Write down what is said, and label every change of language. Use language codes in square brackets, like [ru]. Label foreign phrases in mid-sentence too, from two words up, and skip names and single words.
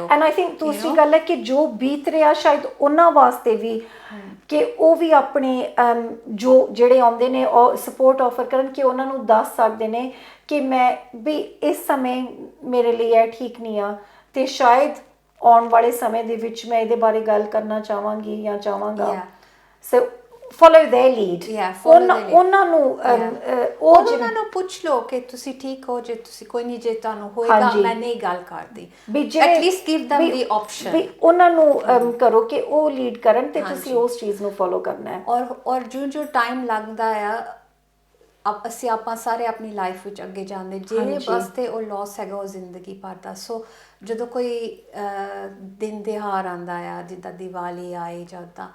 [en] and I think [pa] ਦੂਸਰੀ ਗੱਲ ਹੈ ਕਿ ਜੋ ਬੀਤ ਰਿਹਾ ਸ਼ਾਇਦ ਉਹਨਾਂ ਵਾਸਤੇ ਵੀ ਕਿ ਉਹ ਵੀ ਆਪਣੇ ਜਿਹੜੇ ਆਉਂਦੇ ਨੇ ਉਹ [en] support offer [pa] ਕਰਨ ਕਿ ਉਹਨਾਂ ਨੂੰ ਦੱਸ ਸਕਦੇ ਨੇ ਕਿ ਮੈਂ ਵੀ ਇਸ ਸਮੇਂ ਮੇਰੇ ਲਈ ਇਹ ਠੀਕ ਨਹੀਂ ਆ ਅਤੇ ਸ਼ਾਇਦ ਆਉਣ ਵਾਲੇ ਸਮੇਂ ਦੇ ਵਿੱਚ ਮੈਂ ਇਹਦੇ ਬਾਰੇ ਗੱਲ ਕਰਨਾ ਚਾਹਾਂਗੀ ਜਾਂ ਚਾਹਾਂਗਾ। [en] ਸੋ follow their lead, [pa] ਉਹਨਾਂ ਨੂੰ ਪੁੱਛ ਲਓ ਕਿ ਤੁਸੀਂ ਠੀਕ ਹੋ, ਜੇ ਤੁਸੀਂ ਕੋਈ ਨਹੀਂ, ਜੇ ਤੁਹਾਨੂੰ ਹੋਏਗਾ ਮੈਂ ਨਹੀਂ ਗੱਲ ਕਰਦੀ, [en] at least give them the option, [pa] ਵੀ ਉਹਨਾਂ ਨੂੰ ਕਰੋ ਕਿ ਉਹ ਲੀਡ ਕਰਨ ਤੇ ਤੁਸੀਂ ਉਸ ਚੀਜ਼ ਨੂੰ ਫੋਲੋ ਕਰਨਾ ਹੈ। ਔਰ ਜੋ ਟਾਈਮ ਲੱਗਦਾ ਆ ਆਪਾਂ ਸਾਰੇ ਆਪਣੀ ਲਾਈਫ ਵਿੱਚ ਅੱਗੇ ਜਾਂਦੇ, ਜਿਹੜੇ ਵਾਸਤੇ ਉਹ ਲੋਸ ਹੈਗਾ ਉਹ ਜ਼ਿੰਦਗੀ ਭਰ ਦਾ। ਸੋ ਜਦੋਂ ਕੋਈ ਦਿਨ ਤਿਉਹਾਰ ਆਉਂਦਾ ਆ, ਜਿੱਦਾਂ ਦੀਵਾਲੀ ਆਏ ਜਾਂ ਉੱਦਾਂ